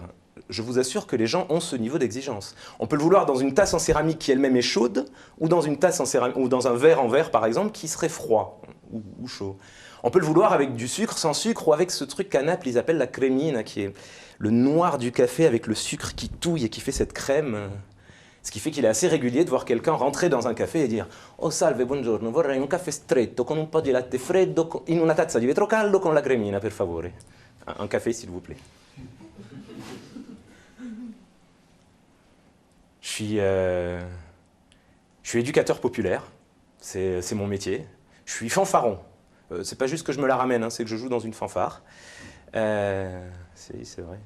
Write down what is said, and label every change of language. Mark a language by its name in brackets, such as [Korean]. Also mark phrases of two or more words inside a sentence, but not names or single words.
[French] Je vous assure que les gens ont ce niveau d'exigence. On peut le vouloir dans une tasse en céramique qui elle-même est chaude, ou dans une tasse en céramique, ou dans un verre en verre par exemple qui serait froid ou chaud. On peut le vouloir avec du sucre, sans sucre, ou avec ce truc qu'à Naples ils appellent la cremina, qui est le noir du café avec le sucre qui touille et qui fait cette crème. Ce qui fait qu'il est assez régulier de voir quelqu'un rentrer dans un café et dire [Italian] « Oh salve, buongiorno, vorrei un caffè stretto con un po' di latte freddo in una tazza di vetro caldo con la cremina, per favore. [French] » Un café, s'il vous plaît. Je suis éducateur populaire, c'est mon métier. Je suis fanfaron. C'est pas juste que je me la ramène, hein, c'est que je joue dans une fanfare. C'est vrai.